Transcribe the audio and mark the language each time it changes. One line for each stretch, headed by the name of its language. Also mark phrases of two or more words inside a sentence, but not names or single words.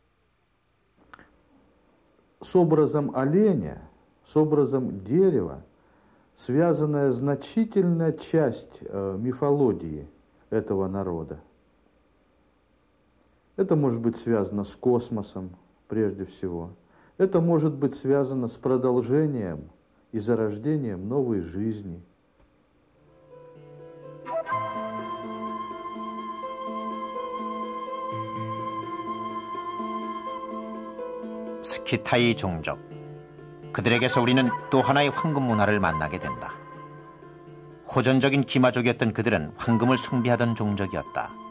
Russian: С образом оленя, с образом дерева связанная значительная часть мифологии этого народа. Это может быть связано с космосом, прежде всего. Это может быть связано с продолжением и зарождением новой жизни.
Korean: 스키타이 종족. 그들에게서 우리는 또 하나의 황금 문화를 만나게 된다. 호전적인 기마족이었던 그들은 황금을 숭배하던 종족이었다.